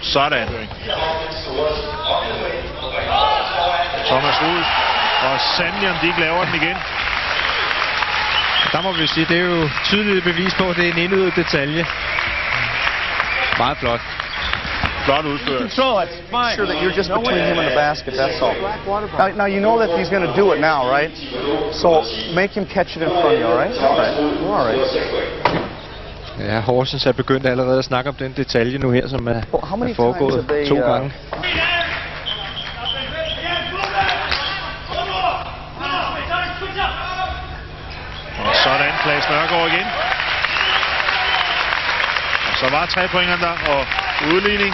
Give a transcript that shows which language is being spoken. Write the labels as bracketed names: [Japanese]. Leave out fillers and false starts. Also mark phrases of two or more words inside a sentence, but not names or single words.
[Danish] Sådan. Thomas Rud og sandelig, om de ikke laver den igen. Der må vi sige, det er jo tydeligt bevis på, at det er en indøvet detalje. Meget flot. Flot udført. [English] Control it. Sure that you're just between him and the basket, that's all. Now you know that he's going to do it now, right? So make him catch it in front of you, all right? All right. [Danish] Ja, Horsens er begyndt allerede at snakke om den detalje nu her, som er foregået 2 gange. Og sådan Claes Nørgaard igen. Og så var 3 pointerne der, og udligning.